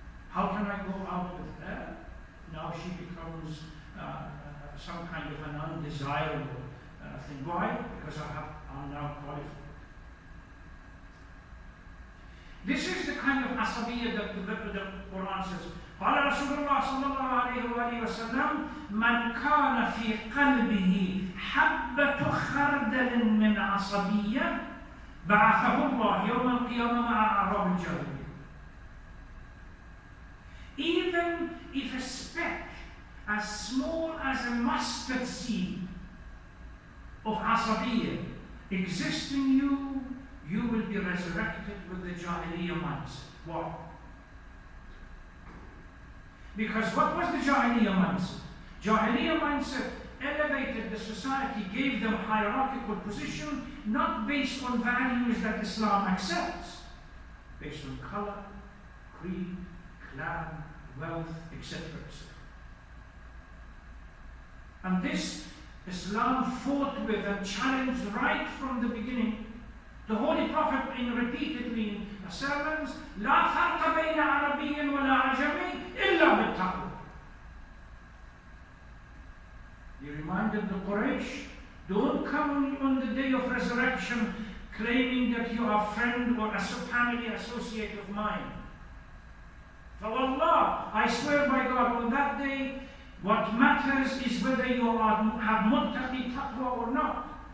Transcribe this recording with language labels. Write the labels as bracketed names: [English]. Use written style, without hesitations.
[English] How can I go out with her? Now she becomes some kind of an undesirable thing. Why? Because I'm now qualified. This is the kind of asabiyya that the Quran says. [Arabic] قال رسول الله صلى الله عليه وآله وسلم من كان في قلبه حبة خردل من عصبية بعثه الله يوم القيامة مع أعراب الجاهلية. [English] Even if a speck as small as a mustard seed of asabiyya exists in you, you will be resurrected with the Jahiliyyah mindset. Why? Because what was the Jahiliyyah mindset? Jahiliyyah mindset elevated the society, gave them hierarchical position, not based on values that Islam accepts, based on color, creed, clan, wealth, etc. And this Islam fought with and challenged right from the beginning. The Holy Prophet repeatedly in sermons, [Arabic] لا فرق بين عربي ولا عجمي إلا بالتقوى. [English] He reminded the Quraysh, don't come on the day of resurrection claiming that you are a friend or a family associate of mine. For Allah, I swear by God, on that day, what matters is whether you have muttaqi taqwa or not.